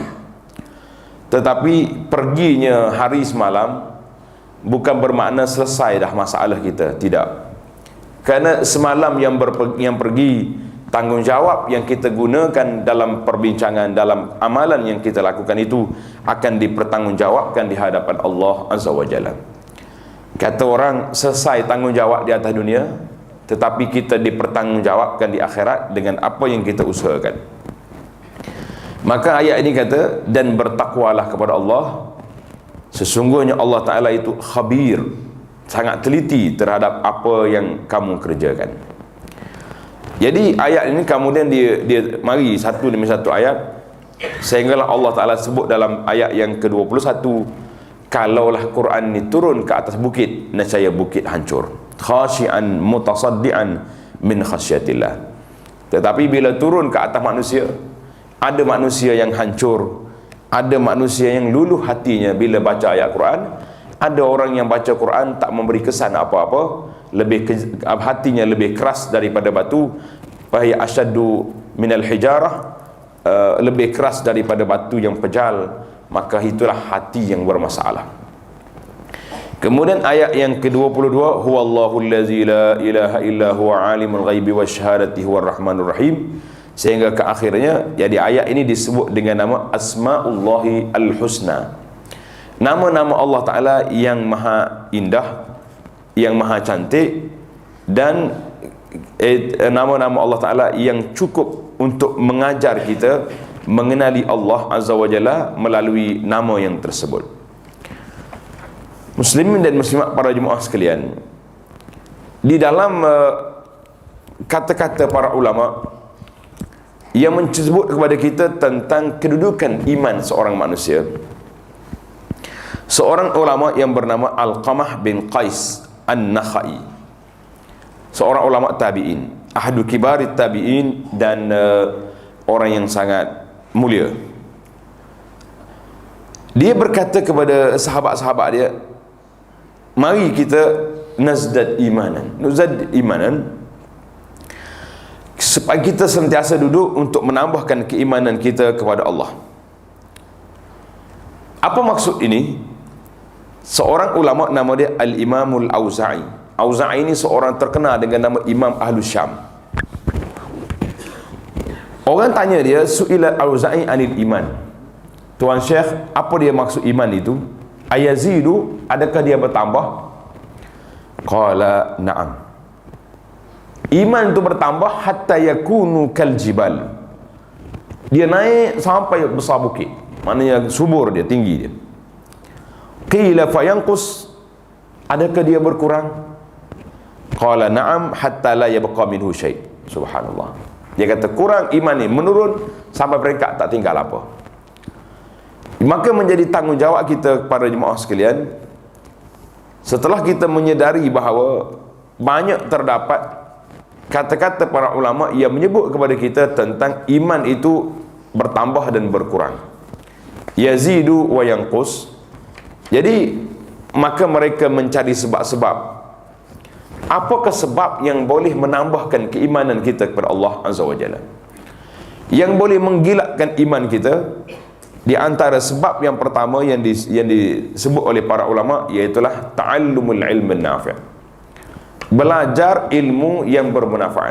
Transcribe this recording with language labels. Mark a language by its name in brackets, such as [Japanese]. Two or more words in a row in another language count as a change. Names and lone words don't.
[Malay] Tetapi perginya hari semalam bukan bermakna selesai dah masalah kita, tidak. Kerana semalam yang pergi, tanggungjawab yang kita gunakan dalam perbincangan, dalam amalan yang kita lakukan itu akan dipertanggungjawabkan di hadapan [Arabic] الله عز وجل. [Malay] Kata orang, selesai tanggungjawab di atas dunia, tetapi kita dipertanggungjawabkan di akhirat dengan apa yang kita usahakan. Maka ayat ini kata, dan bertakwalah kepada Allah, sesungguhnya [Arabic] الله تعالى [Malay] itu khabir, sangat teliti terhadap apa yang kamu kerjakan. Jadi ayat ini kemudian dia mari satu demi satu ayat, sehinggalah [Arabic] الله تعالى [Malay] sebut dalam ayat yang ke-21, kalaulah Quran ini turun ke atas bukit, nescaya bukit hancur, [Arabic] خاشعا متصدعا من خشية الله. [Malay] Tetapi bila turun ke atas manusia, ada manusia yang hancur, ada manusia yang luluh hatinya bila baca ayat Quran. Ada orang yang baca Quran tak memberi kesan apa-apa, hatinya lebih keras daripada batu, [Arabic] فهي أشد من الحجارة, [Malay] lebih keras daripada batu yang pejal, maka itulah hati yang bermasalah. Kemudian ayat yang ke-22, [Arabic] هو الله الذي لا إله إلا هو عالم الغيب والشهادة هو الرحمن الرحيم, [Malay] sehingga ke akhirnya. Jadi ayat ini disebut dengan nama [Arabic] أسماء الله الحسنى, [Malay] nama-nama [Arabic] الله تعالى [Malay] yang maha indah, yang maha cantik, dan nama-nama [Arabic] الله تعالى [Malay] yang cukup untuk mengajar kita mengenali [Arabic] الله عز وجل [Malay] melalui nama yang tersebut. Muslimin dan muslimat para jemaah sekalian, di dalam kata-kata para ulama yang menyebut kepada kita tentang kedudukan iman seorang manusia, Seorang ulama yang bernama Alqamah bin Qais An-Nakhai, seorang ulama tabi'in, [Arabic] أحد كبار التابعين, [Malay] dan orang yang sangat mulia. Dia berkata kepada sahabat-sahabat dia, mari kita [Arabic] نزدد إيمانا, [Malay] supaya kita sentiasa duduk untuk menambahkan keimanan kita kepada Allah. Apa maksud ini? Seorang ulama nama dia Al-Imamul Auza'i. Auza'i ini seorang terkenal dengan nama Imam Ahlus Syam. Orang tanya dia, [Arabic] سئل الأوزاعي عن الإيمان, [Malay] Tuan Syekh, apa dia maksud iman itu? Ayazidu, adakah dia bertambah? [Arabic] قال نعم. [Malay] Iman itu bertambah [Arabic] حتى يكون كالجبال. [Malay] Dia naik sampai besar bukit, maknanya subur dia, tinggi dia. [Arabic] قيل فينقص, [Malay] adakah dia berkurang? [Arabic] قال نعم حتى لا يبقى منه شيء'. [Malay] Subhanallah. Dia kata kurang iman ni, menurun sampai peringkat tak tinggal apa. Maka menjadi tanggungjawab kita para jemaah sekalian, setelah kita menyedari bahawa banyak terdapat kata-kata para ulama yang menyebut kepada kita tentang iman itu bertambah dan berkurang, [Arabic] يزيد وينقص. [Malay] Jadi maka mereka mencari sebab-sebab. Apakah sebab yang boleh menambahkan keimanan kita kepada [Arabic] الله عز وجل, [Malay] yang boleh menggilakkan iman kita? Di antara sebab yang pertama yang disebut oleh para ulama, iaitulah [Arabic] تعلم العلم النافع', [Malay] belajar ilmu yang bermanfaat.